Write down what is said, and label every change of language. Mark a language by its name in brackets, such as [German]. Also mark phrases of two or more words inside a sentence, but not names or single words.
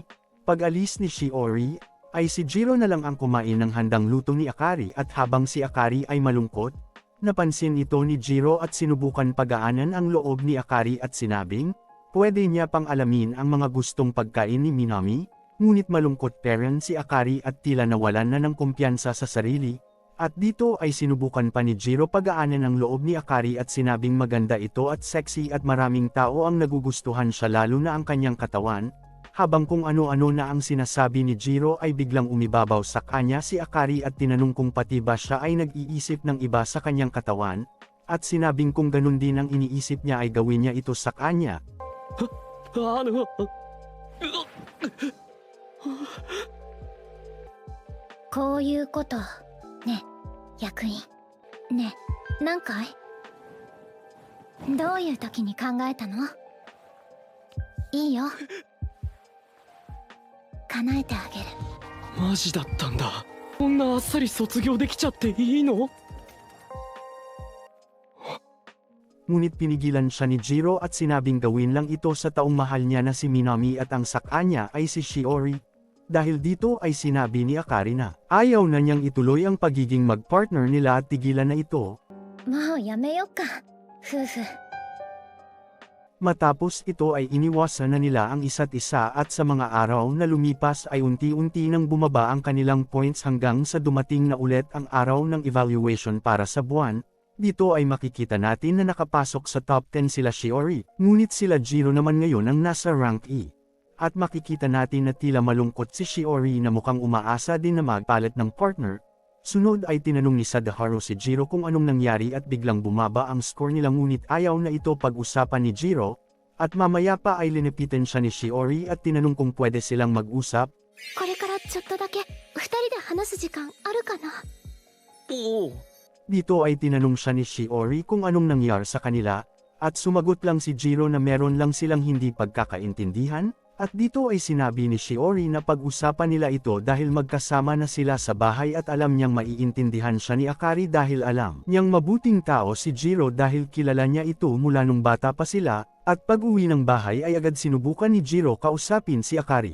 [Filipino] Pag-alis ni Shiori, ay si Jiro na lang ang kumain ng handang luto ni Akari at habang si Akari ay malungkot, napansin ito ni Jiro at sinubukan pagaanan ang loob ni Akari at sinabing, pwede niya pang alamin ang mga gustong pagkain ni Minami, ngunit malungkot pa rin si Akari at tila nawalan na ng kumpiyansa sa sarili, at dito ay sinubukan pa ni Jiro pagaanan ang loob ni Akari at sinabing maganda ito at sexy at maraming tao ang nagugustuhan siya lalo na ang kanyang katawan. Habang kung ano-ano na ang sinasabi ni Jiro ay biglang umibabaw sa kanya si Akari at tinanong kung pati ba siya ay nag-iisip ng iba sa kanyang katawan, at sinabing kung ganun din ang iniisip niya ay gawin niya ito sa kanya. [Japanese] こういうことね、役員。ね、何回？どういう時に考えたの？いいよ。叶えてあげる。マジだったんだ。こんなあっさり卒業できちゃっていいの？ [Filipino] Ngunit pinigilan siya ni Jiro at sinabing gawin lang ito sa taong mahal niya na si Minami at ang sa kanya ay si Shiori. Dahil dito ay sinabi ni Akari na ayaw na niyang ituloy ang pagiging mag-partner nila at tigilan na ito. [Japanese] もうやめよっか夫婦。 [Filipino] Matapos ito ay iniwasan na nila ang isa't isa at sa mga araw na lumipas ay unti-unti nang bumaba ang kanilang points hanggang sa dumating na ulit ang araw ng evaluation para sa buwan. Dito ay makikita natin na nakapasok sa top 10 sila Shiori, ngunit sila Jiro naman ngayon ang nasa rank E. At makikita natin na tila malungkot si Shiori na mukhang umaasa din na magpalit ng partner. Sunod ay tinanong ni Sadaharu si Jiro kung anong nangyari at biglang bumaba ang score nila ngunit ayaw na ito pag-usapan ni Jiro, at mamaya pa ay linipitan siya ni Shiori at tinanong kung pwede silang mag-usap. [Japanese] これからちょっとだけ二人で話す時間あるかな。おお。 [Filipino] Dito ay tinanong siya ni Shiori kung anong nangyari sa kanila, at sumagot lang si Jiro na meron lang silang hindi pagkakaintindihan, at dito ay sinabi ni Shiori na pag-usapan nila ito dahil magkasama na sila sa bahay at alam niyang maiintindihan siya ni Akari dahil alam niyang mabuting tao si Jiro dahil kilala niya ito mula nung bata pa sila, at pag-uwi ng bahay ay agad sinubukan ni Jiro kausapin si Akari.